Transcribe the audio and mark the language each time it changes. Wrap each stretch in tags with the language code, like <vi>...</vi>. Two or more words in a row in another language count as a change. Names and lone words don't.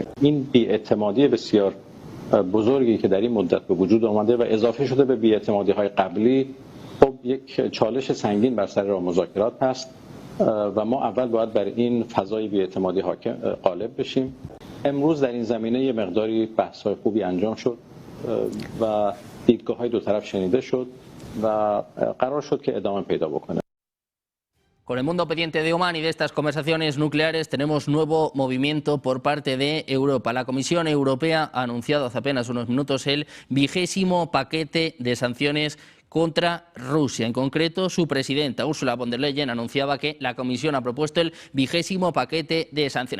<fa>این بی‌اعتمادی بسیار بزرگی که در این مدت به وجود آمده و اضافه شده به بی‌اعتمادی‌های قبلی، خب یک چالش سنگین بر سر راه مذاکرات هست و ما اول باید بر این فضای بی‌اعتمادی غالب بشیم. امروز در این زمینه یه مقداری بحث‌های خوبی انجام شد و دیدگاه‌های دو طرف شنیده شد و قرار شد که ادامه پیدا بکنه.</fa> <es>Con el mundo pendiente de Omán y de estas conversaciones nucleares, tenemos nuevo movimiento por parte de Europa. La Comisión Europea ha anunciado hace apenas unos minutos el 20º paquete de sanciones contra Rusia. En concreto, su presidenta, Ursula von der Leyen, anunciaba que la Comisión ha propuesto el 20º paquete de sanciones.</es>